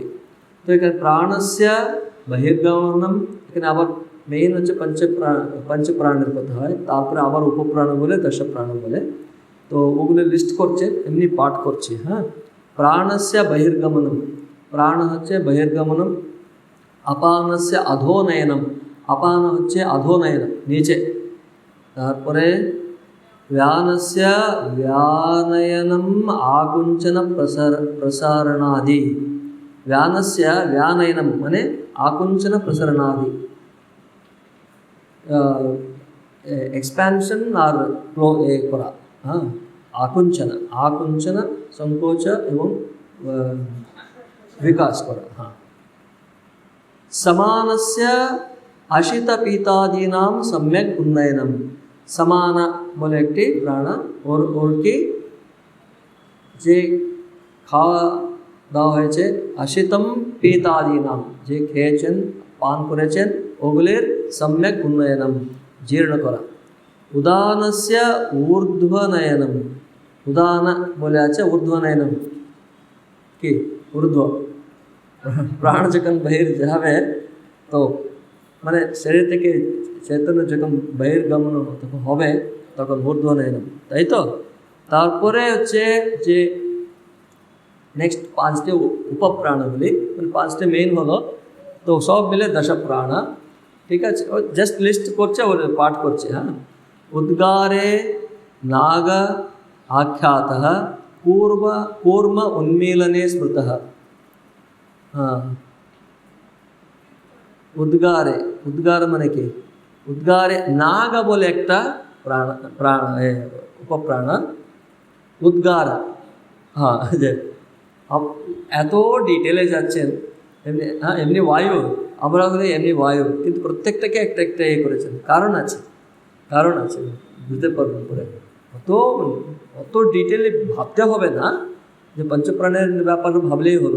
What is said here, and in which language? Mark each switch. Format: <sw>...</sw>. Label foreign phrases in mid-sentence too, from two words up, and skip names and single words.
<bn>তো এখানে</bn> <sa>প্রাণস্য বহির্গমনম,</sa> <bn>এখানে আবার মেইন হচ্ছে পঞ্চ প্রাণের কথা হয়, তারপরে আবার উপপ্রাণ বলে 10 প্রাণ বলে। তো ওগুলো লিস্ট করছেন, এমনি পাঠ করছি। হ্যাঁ,</bn> <sa>প্রাণস্য বহির্গমনম,</sa> <bn>प्राण হচ্ছে বহির্গমনম।</bn> <sa>अपानस्य अधोनयनम, अपान হচ্ছে अधोनयन नीचे। তারপরে व्यानस्य व्यानयनम आकुंचन प्रसारणादि, व्यानस्य व्यानयनम माने आकुंचन प्रसारणादि,</sa> <bn>এক্সপেনশন আর ফ্লো করা।</bn> <sa>आकुंचन, आकुंचन संकोच एवं विकास करा।</sa> <bn>हाँ,</bn> <sa>समानस्य अशित पीतादीनां सम्यक उन्नयनम,</sa> <bn>সমান বলে একটি প্রাণ আর কী যে খাওয়া দাওয়া হয়েছে</bn> <sa>अशितम पीतादीनां,</sa> <bn>जे খেয়েছেন পান করেছেন ওগুলির</bn> <sa>सम्यक उन्नयनम</sa> <bn>जीर्ण करा।</bn> <sa>उदानस्य ऊर्ध्वनयनम,</sa> <bn>উদান বলে আছে ऊर्ध्वनयनम কি ऊर्ध्व, प्राण যখন বহির যাবে তো মানে শরীর থেকে চৈতন্য যখন বহির্গমন তখন হবে তখন ঊর্ধ্বনয়নম, তাই তো। তারপরে হচ্ছে যে নেক্সট 5টি উপপ্রাণগুলি, মানে 5টি মেইন হলো, তো সব মিলে 10 প্রাণ। ঠিক আছে, ও জাস্ট লিস্ট করছে, ওর পাঠ করছে।</bn> <sa>হ্যাঁ, উদ্গারে নাগ आख्यातः कूर्म उन्मीलने स्मृतः। हाँ, उद्गारे,</sa> <bn>উদ্গার মানে কি উদ্গারে নাগ বলে এক প্রাণ, প্রাণ উপপ্রাণ উদ্গার। हाँ, যে এত ডিটেলে যাচ্ছেন এমনি, হ্যাঁ এমনি বায়ু, আমরা বলি এমনি বায়ু, কিন্তু প্রত্যেকটাকে একটা একটা করেছেন, কারণ আছে, কারণ আছে, বুঝতে পারবেন পরে। অত অত ডিটেলে ভাবতে হবে না, যে পঞ্চপ্রাণের ব্যাপারে ভাবলেই হলো।</bn>